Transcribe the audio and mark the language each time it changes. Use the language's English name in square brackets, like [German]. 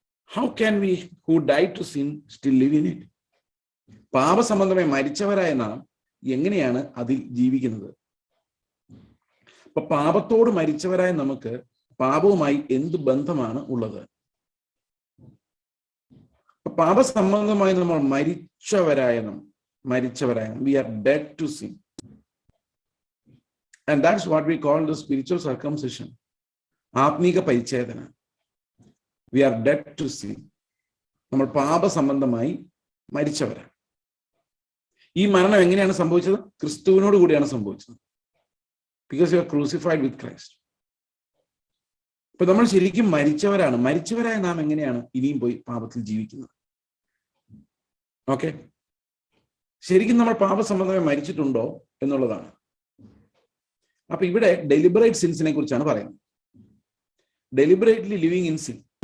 [English] How can we who die to sin still live in it? [Malayalam] പാപസംബന്ധമായി മരിച്ചവരായ നാം എങ്ങനെയാണ് അതിൽ ജീവിക്കുന്നത്? അപ്പൊ പാപത്തോട് മരിച്ചവരായ നമുക്ക് പാപവുമായി എന്ത് ബന്ധമാണ് ഉള്ളത്? പാപസംബന്ധമായി നമ്മൾ മരിച്ചവരായ [English] we are dead to sin, and that's what we call the spiritual circumcision, [Malayalam] ആത്മീക പരിച്ഛേദന. [English] we are dead to sin. [Malayalam] നമ്മൾ പാപസംബന്ധമായി മരിച്ചവരാണ്. ഈ മരണം എങ്ങനെയാണ് സംഭവിച്ചത്? ക്രിസ്തുവിനോട് കൂടിയാണ് സംഭവിച്ചത്. [English] because you are crucified with Christ. [Malayalam] അപ്പൊ നമ്മൾ ശരിക്കും മരിച്ചവരായ നാം എങ്ങനെയാണ് ഇനിയും പോയി പാപത്തിൽ ജീവിക്കുന്നത്? ഓക്കെ, ശരിക്കും നമ്മൾ പാപസംബന്ധമായി മരിച്ചിട്ടുണ്ടോ എന്നുള്ളതാണ്. അപ്പൊ ഇവിടെ ഡെലിബറേറ്റ് സിൻസിനെ കുറിച്ചാണ് പറയുന്നത്. [English] Deliberately living in sin.